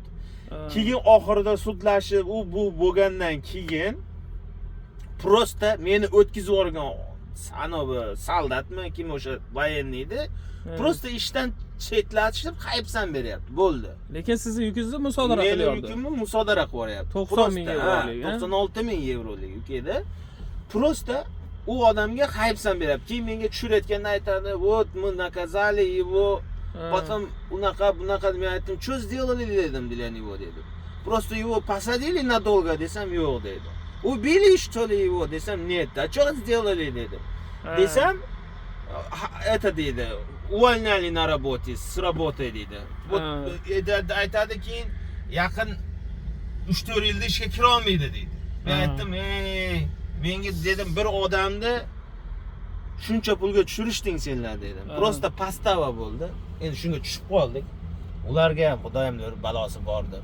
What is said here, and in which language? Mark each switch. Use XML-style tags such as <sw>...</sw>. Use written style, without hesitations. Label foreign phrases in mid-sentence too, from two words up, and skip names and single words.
<uz>Keyin oxirida sudlashib, u bu bo'lgandan keyin prosta meni o'tkazib yuborgan sanobi soldatmi, kim o'sha voyenniy edi, prosta ishdan chetlatishib qaybsan beryapti. Bo'ldi. Lekin sizni yukingizni musodara Meni qilyapti. yukimni musodara qilyapti. 90 ming yevrolik, 96 ming yevrolik yuk edi. Prosta u odamga qaybsan beryapti. Keyin menga tushirayotganda aytadi,</uz> <ru>"Вот мы наказали его, потом</ru> <uz>bunaqa men aytdim,</uz> <ru>"Что сделали?" dedim, "для него" dedim. "Просто его посадили надолго",</ru> <uz>desam, "Yo'q" dedi.</uz> <ru>"Убили что ли его?" desam, "Нет". "А что сделали?"</ru> <uz>dedim. Desam,</uz> <ru>это dedi, "Увольняли на работе, с работы" dedi.</ru> <uz>Вот aytadi keyin yaqin 3-4 yilda ishga kira olmaydi dedi. Men aytdim, menga dedim, bir odamni shuncha pulga tushirishding senlar dedim. Prosta pastava bo'ldi. Endi shunga tushib qoldik. Ularga ham xudoyimlar balosi bordi.</uz>